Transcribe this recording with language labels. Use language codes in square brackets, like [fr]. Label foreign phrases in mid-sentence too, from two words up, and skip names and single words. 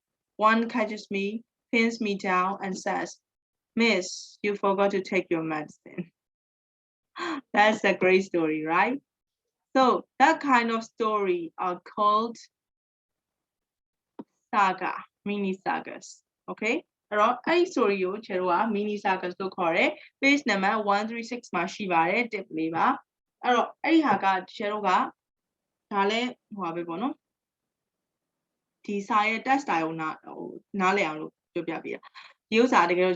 [en] One catches me, pins me down, and says, "Miss, you forgot to take your medicine." That's a great story, right? So that kind of story are called saga, mini sagas. [my] Okay? အဲ့တော့အဲ့ story ကိုကျတို့က [en] mini sagas [my] လို့ခေါ်တယ် [en] page number [my] 136မှာရှိပါတယ် tip လေးပါအဲ့တော့အဲ့ဒီဟာကကျတို့ကဒါလည်းဟိုပါပဲပေါ့နော်ဒီစာရဲ့ [en] test style [my] ကိုနားလည်အောင်လို့ပြောပြပေးတာဒီဥစ္စာတကယ်